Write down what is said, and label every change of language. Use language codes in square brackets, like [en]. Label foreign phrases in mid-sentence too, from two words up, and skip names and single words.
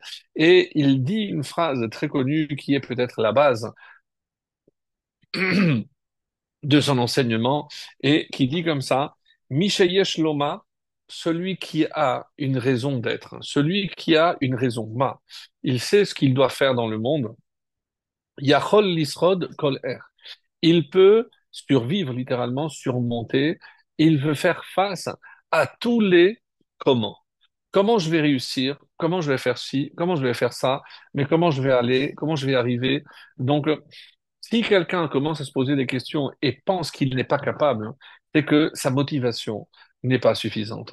[fr] Et il dit une phrase très connue qui est peut-être la base de son enseignement et qui dit comme ça, [he] מי שיש לו למה, [fr] celui qui a une raison d'être, celui qui a une raison, ma, il sait ce qu'il doit faire dans le monde. [he] יכול לשרוד כל איך. [fr] Il peut survivre littéralement, surmonter. Il veut faire face à tous les comment. Comment je vais réussir? Comment je vais faire ci? Comment je vais faire ça? Mais comment je vais aller? Comment je vais arriver? Donc, si quelqu'un commence à se poser des questions et pense qu'il n'est pas capable, hein, c'est que sa motivation n'est pas suffisante.